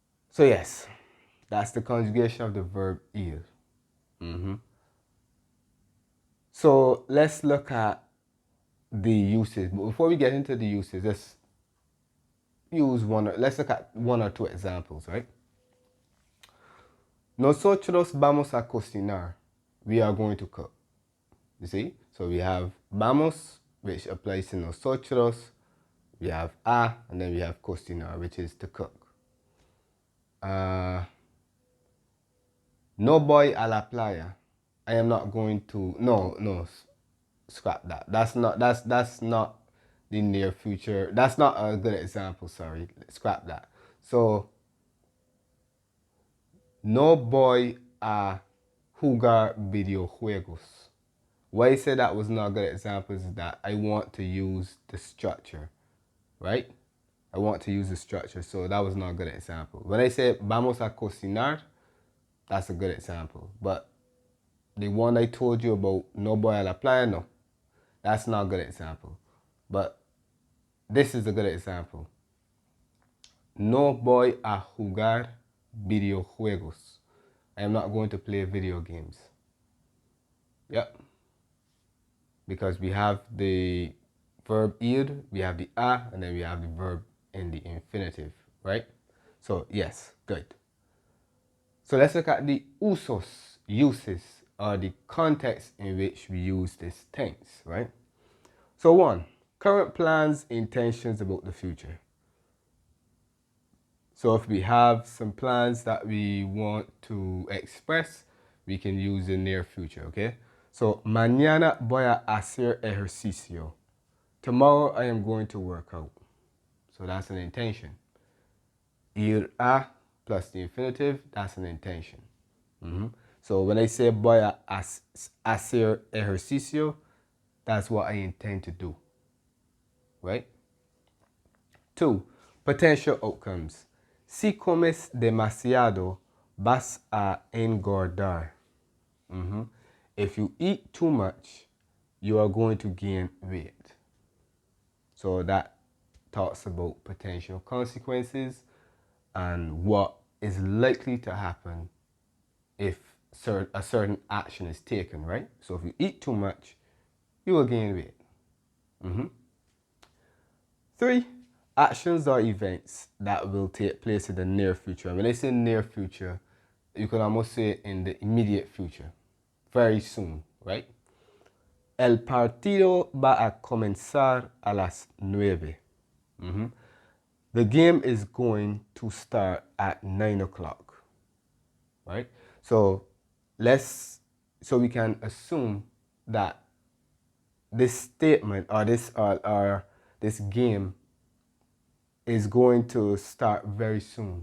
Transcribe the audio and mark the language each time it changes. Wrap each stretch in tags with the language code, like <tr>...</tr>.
<en>So yes, that's the conjugation of the verb ir. So let's look at the uses. But before we get into the uses, let's look at one or two examples, right?</en> <es>Nosotros vamos a cocinar.</es> <en>We are going to cook. You see? So we have vamos, which applies to nosotros. We have a, and then we have cocinar, which is to cook.</en> <es>No voy a la playa.</es> <en>I am not going to. No, scrap that. That's not the near future. That's not a good example. Sorry, scrap that.</en> <es>So no voy a jugar videojuegos.</es> <en>Why I say that was not a good example is that I want to use the structure, right? I want to use the structure, so that was not a good example. When I say</en> <es>vamos a cocinar,</es> <en>that's a good example. But the one I told you about,</en> <es>no voy a la playa,</es> <en>no, that's not a good example. But this is a good example.</en> <es>No voy a jugar videojuegos.</es> <en>I am not going to play video games. Yep. Because we have the verb ir, we have the a, and then we have the verb in the infinitive, right? So yes, good. So let's look at the uses, or the context in which we use this tense, right? So one, current plans, intentions about the future. So if we have some plans that we want to express, we can use the near future, okay?</en> <es>So, mañana voy a hacer ejercicio.</es> <en>Tomorrow I am going to work out. So that's an intention. Ir a plus the infinitive, that's an intention. So when I say</en> <es>voy a hacer ejercicio,</es> <en>that's what I intend to do, right? Two, potential outcomes.</en> <es>Si comes demasiado, vas a engordar.</es> <en>If you eat too much, you are going to gain weight. So that talks about potential consequences and what is likely to happen if a certain action is taken, right? So if you eat too much, you will gain weight. Three, actions or events that will take place in the near future. When I say near future, you can almost say in the immediate future, very soon, right?</en> <es>El partido va a comenzar a las 9.</es> <en>The game is going to start at 9 o'clock, right? So so we can assume that this statement or this game is going to start very soon.</en>